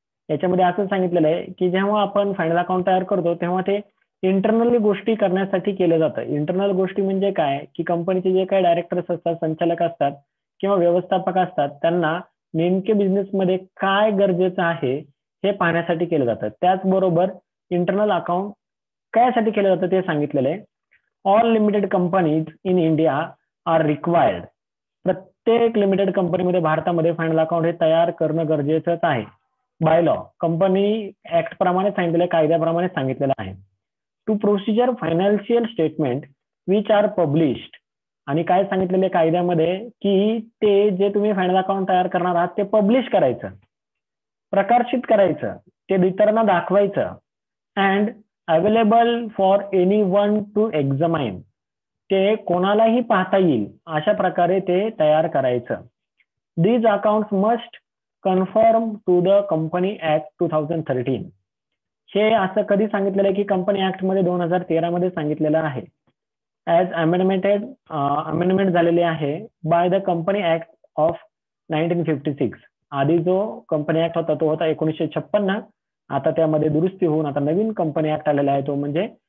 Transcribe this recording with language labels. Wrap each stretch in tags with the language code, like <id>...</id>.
<mr>याच्यामध्ये असं सांगितलेलं आहे की जेव्हा आपण फायनल अकाउंट तयार करतो तेव्हा ते इंटरनली गोष्टी करण्यासाठी केलं जातं. इंटरनल गोष्टी म्हणजे काय, की कंपनीचे जे काही डायरेक्टर्स असतात, संचालक असतात किंवा व्यवस्थापक असतात त्यांना नेमके बिझनेसमध्ये काय गरजेचं आहे हे पाहण्यासाठी केलं जातं. त्याचबरोबर इंटरनल अकाउंट कायसाठी केलं जातं ते सांगितलेलं आहे.</mr> <en>All limited companies in India are required.</en> <mr>प्रत्येक लिमिटेड कंपनीमध्ये भारतामध्ये फायनल अकाउंट हे तयार करणं गरजेचंच आहे. बाय लॉ, कंपनी ऍक्ट प्रमाणे सांगितलेल्या कायद्याप्रमाणे सांगितलेलं आहे.</mr> <en>To procedure financial statement which are published.</en> <mr>आणि काय सांगितलेले कायद्यामध्ये की ते जे तुम्ही फायनल अकाउंट तयार करणार आहात ते पब्लिश करायचं, प्रकाशित करायचं, ते इतरांना दाखवायचं.</mr> <en>And available for anyone to examine.</en> <mr>ते कोणालाही पाहता येईल अशा प्रकारे ते तयार करायचं.</mr> <en>These account must confirm to the company act 2013.</en> <mr>हे असं कधी सांगितलेलं आहे की कंपनी ऍक्ट मध्ये 2013 मध्ये सांगितलेलं आहे.</mr> <en>as amendment</en> <mr>झालेले आहे</mr> <en>By the company act of 1956.</en> <mr>आधी जो कंपनी ऍक्ट होता तो होता 1956. आता त्यामध्ये दुरुस्ती होऊन आता नवीन कंपनी ऍक्ट आलेला आहे तो म्हणजे</mr>